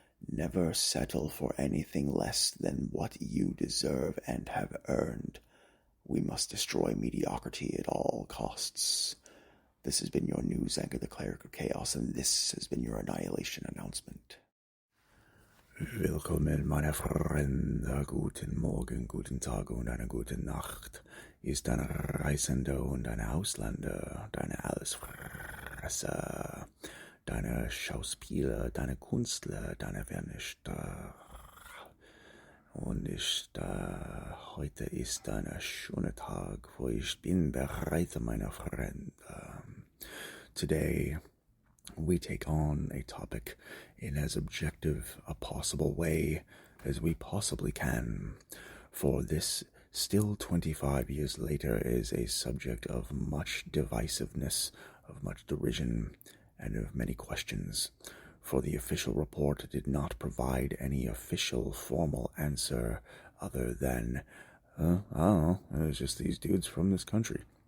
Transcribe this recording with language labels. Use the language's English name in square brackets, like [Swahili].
[English] Never settle for anything less than what you deserve and have earned. We must destroy mediocrity at all costs. This has been your news anchor, the Cleric of Chaos, and this has been your Annihilation Announcement. [German] Willkommen, meine Freunde, guten Morgen, guten Tag und eine gute Nacht. Ist ein Reisender und ein Ausländer, deine Allesfresser, deine Schauspieler, deine Künstler, deine Vernichter. Und heute ist ein schöner Tag, wo ich bin bereit, meine Freunde. [English] Today, we take on a topic in as objective a possible way as we possibly can, for this, still 25 years later, is a subject of much divisiveness, of much derision, and of many questions, for the official report did not provide any official formal answer other than, I don't know, it was just these dudes from this country,